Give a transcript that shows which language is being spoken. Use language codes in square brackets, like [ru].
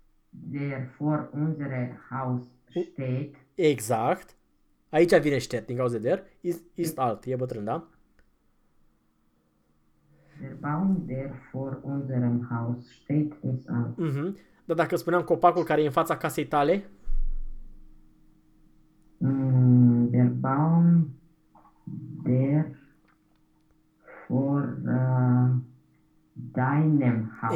[de] Der for unsere Haus steht. [ro] Exact. Aici vine steht din cauza der. [de] Ist alt, [ro] e bătrân, da? [de] Der Baum, der vor unserem Haus steht, ist alt. [ro] Dar dacă spuneam copacul care e în fața casei tale? [de] Der Baum, der vor deinem Haus.